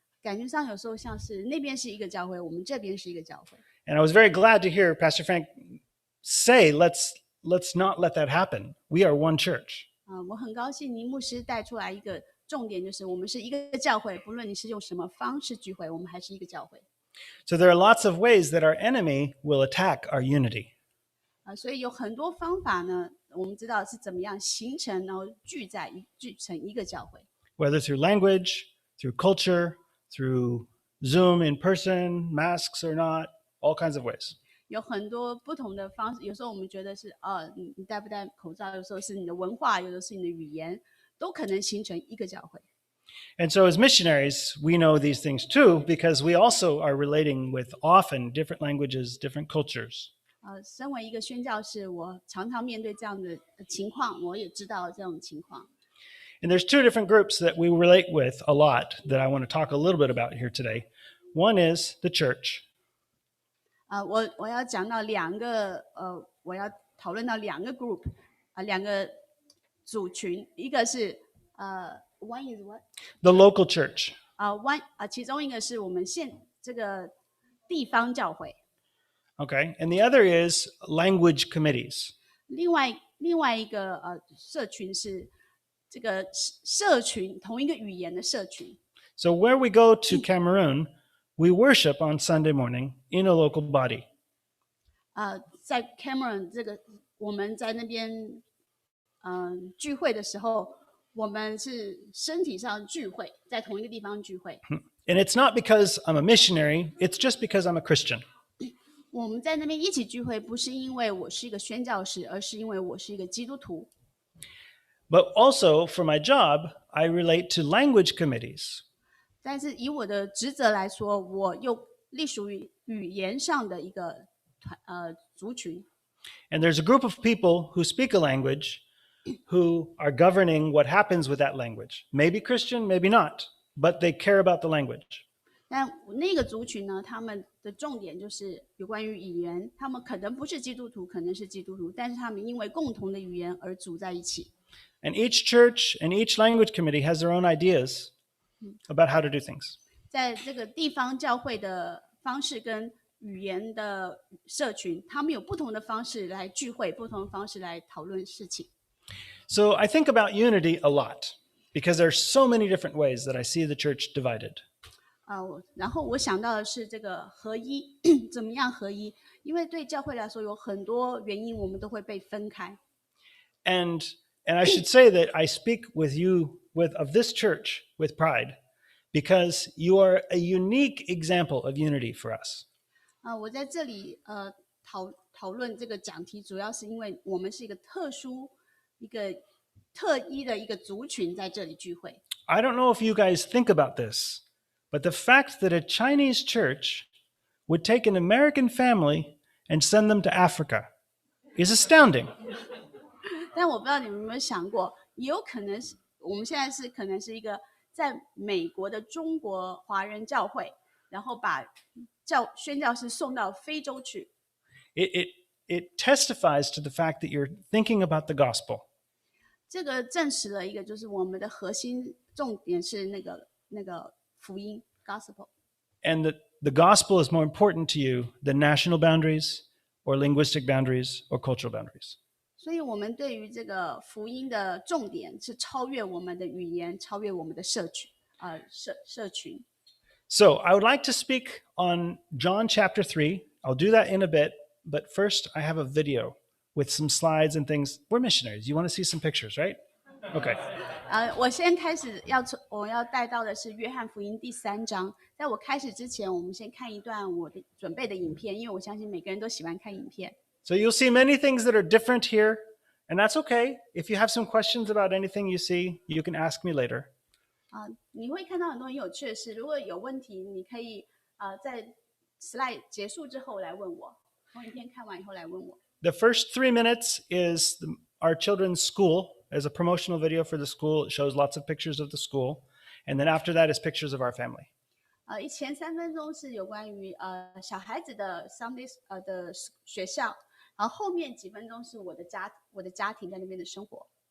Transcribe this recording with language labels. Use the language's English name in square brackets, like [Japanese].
[Chinese] 感觉上有时候像是那边是一个教会，我们这边是一个教会。 [English] And I was very glad to hear Pastor Frank say, let's not let that happen. We are one church. [Chinese] 我很高兴倪牧师带出来一个重点，就是我们是一个教会，不论你是用什么方式聚会，我们还是一个教会。 [English] So there are lots of ways that our enemy will attack our unity. [Chinese] 所以有很多方法呢，我们知道是怎么样形成，然后聚成一个教会。 [English] Whether through language, through culture, through Zoom in person, masks or not, all kinds of ways. [Chinese] 有很多不同的方式，有时候我们觉得是你戴不戴口罩，有时候是你的文化，有的是你的语言，都可能形成一个教会。 [English] And so as missionaries, we know these things too, because we also are relating with often different languages, different cultures. [Chinese] 身为一个宣教士，我常常面对这样的情况，我也知道这种情况。 [English] And there's 2 different groups that we relate with a lot that I want to talk a little bit about here today. One is the church. [Chinese] 我要讲到我要讨论到2个 group 2个组群，一个是 [English] one is what? The local church. [Chinese] one 其中一个是我们这个地方教会。 [English] Okay. And the other is language committees. [Chinese] 另外一个社群是这个社群，同一个语言的社群。 [English] So where we go to Cameroon, we worship on Sunday morning in a local body. [Chinese] 在 Cameron 这个我们在那边聚会的时候，我们是身体上聚会，在同一个地方聚会。 [English] And it's not because I'm a missionary, it's just because I'm a Christian. [Chinese] 我们在那边一起聚会，不是因为我是一个宣教士，而是因为我是一个基督徒。 [English] But also, for my job, I relate to language committees. [Chinese] 但是以我的职责来说，我又隶属于语言上的一个族群。 [English] And there's a group of people who speak a language who are governing what happens with that language. Maybe Christian, maybe not, but they care about the language. [Chinese] 但那个族群呢，他们的重点就是有关于语言，他们可能不是基督徒，可能是基督徒，但是他们因为共同的语言而组在一起。 [English] And each church and each language committee has their own ideas about how to do things. [Chinese] 在这个地方教会的方式跟语言的社群，他们有不同的方式来聚会，不同的方式来讨论事情。 [English] So I think about unity a lot because there's so many different ways that I see the church divided. [Chinese] 然后我想到的是这个合一，怎么样合一？因为对教会来说，有很多原因我们都会被分开。 [English] And I should say that I speak with you of this church with pride because you are a unique example of unity for us. [Chinese] 我在这里讨论这个讲题，主要是因为我们是一个特殊、一个特一的一个族群在这里聚会。 [English] I don't know if you guys think about this, but the fact that a Chinese church would take an American family and send them to Africa is astounding. [Chinese] 但我不知道你们有没有想过，也有可能是我们现在可能是一个在美国的中国华人教会，然后把宣教士送到非洲去。 [English] It testifies to the fact that you're thinking about the gospel. [Chinese] 这个证实了一个，就是我们的核心重点是那个福音 gospel。 [English] And the gospel is more important to you than national boundaries or linguistic boundaries or cultural boundaries. [Chinese] 所以我们对于这个福音的重点是超越我们的语言，超越我们的社群。 [English] So I would like to speak on John chapter 3. I'll do that in a bit, but first I have a video with some slides and things. We're missionaries. You want to see some pictures, right? Okay. [Chinese] 我先开始我要带到的是约翰福音第3章。在我开始之前，我们先看一段我的准备的影片，因为我相信每个人都喜欢看影片。 [English] So you'll see many things that are different here, and that's okay. If you have some questions about anything you see, you can ask me later. [Chinese] 你会看到很多很有趣的事，如果有问题，你可以在 slide 结束之后来问我，从影片看完以后来问我。 [English] The first 3 minutes is our children's school as a promotional video for the school. It shows lots of pictures of the school. And then after that is pictures of our family. [Chinese] 前3分钟是有关于小孩子的 Sunday 的学校，然后后面几分钟是我的家庭在那边的生活。